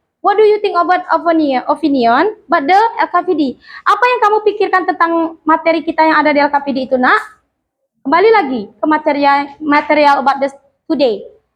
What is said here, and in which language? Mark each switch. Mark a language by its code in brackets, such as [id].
[en] What do you think about opinion but the LKPD? [id] Apa yang kamu pikirkan tentang materi kita yang ada di LKPD itu, nak? Kembali lagi ke [en] material about this today.